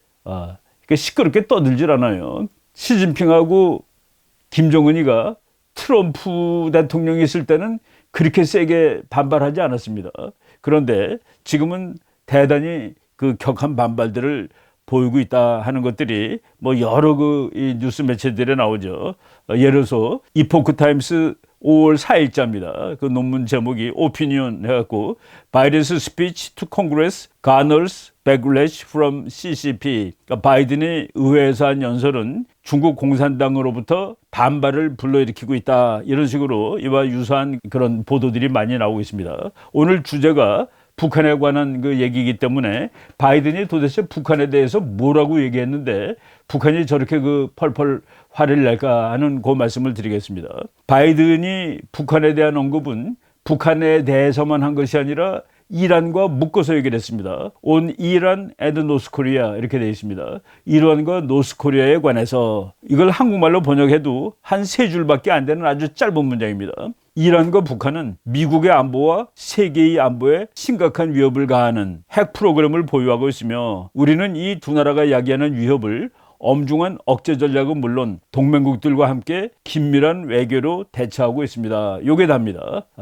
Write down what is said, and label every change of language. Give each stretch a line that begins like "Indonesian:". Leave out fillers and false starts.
Korean: 그러니까 시끄럽게 떠들질 않아요. 시진핑하고 김정은이가 트럼프 대통령이 있을 때는 그렇게 세게 반발하지 않았습니다. 그런데 지금은 대단히 그 격한 반발들을 보이고 있다 하는 것들이 뭐 여러 이 뉴스 매체들에 나오죠. 예를 들어서 이포크 타임스 5월 4일자입니다. 그 논문 제목이 오피니언 해갖고
English: 바이든's speech to Congress garners backlash from CCP.
Korean: 그러니까 바이든의 의회에서 한 연설은 중국 공산당으로부터 반발을 불러일으키고 있다. 이런 식으로 이와 유사한 그런 보도들이 많이 나오고 있습니다. 오늘 주제가 북한에 관한 그 얘기이기 때문에 바이든이 도대체 북한에 대해서 뭐라고 얘기했는데 북한이 저렇게 그 펄펄 화를 낼까 하는 그 말씀을 드리겠습니다. 바이든이 북한에 대한 언급은 북한에 대해서만 한 것이 아니라 이란과 묶어서 얘기를 했습니다.
English: On Iran and North Korea
Korean: 이렇게 되어 있습니다. 이란과 노스코리아에 관해서 이걸 한국말로 번역해도 한 세 줄밖에 안 되는 아주 짧은 문장입니다. 이란과 북한은 미국의 안보와 세계의 안보에 심각한 위협을 가하는 핵 프로그램을 보유하고 있으며 우리는 이 두 나라가 야기하는 위협을 엄중한 억제 전략은 물론 동맹국들과 함께 긴밀한 외교로 대처하고 있습니다. 요게 답니다.